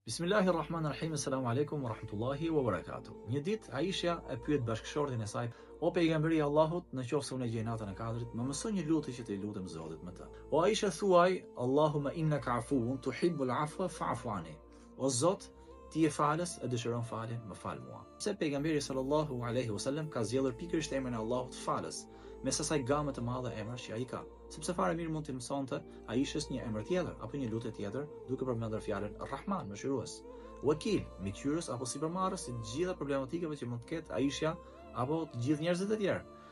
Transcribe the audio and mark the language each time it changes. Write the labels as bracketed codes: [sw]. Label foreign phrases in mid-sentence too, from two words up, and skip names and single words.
[ar] بسم الله الرحمن الرحيم السلام عليكم ورحمة الله وبركاته. [sq] Një ditë Aisha e pyet bashkëshortin e saj: "O pejgamberi i Allahut, në qoftë unë gjej natën e katërt, më mëson një lutje që të lutem Zotit me të." O Aisha thuaj: [ar] "اللهم إنك عفو تحب العفو فاعف عني." [sq] O Zot, ti je falës e dëshiron faljen, më fal mua. Se pejgamberi [ar] صلى الله عليه وسلم [sq] ka zgjedhur pikërisht emrin e Allahut falës, mes asaj game të madhe emrash që ai ka. Sepse fare mirë mund të mësonte Aishës një emër tjetër apo një lutje tjetër, duke përmendur fjalën Rahman, mëshirues, Wakil, miqyerës apo sipërmarrës të gjitha problematikave që mund të ketë Aisha apo të gjithë njerëzit e tjerë.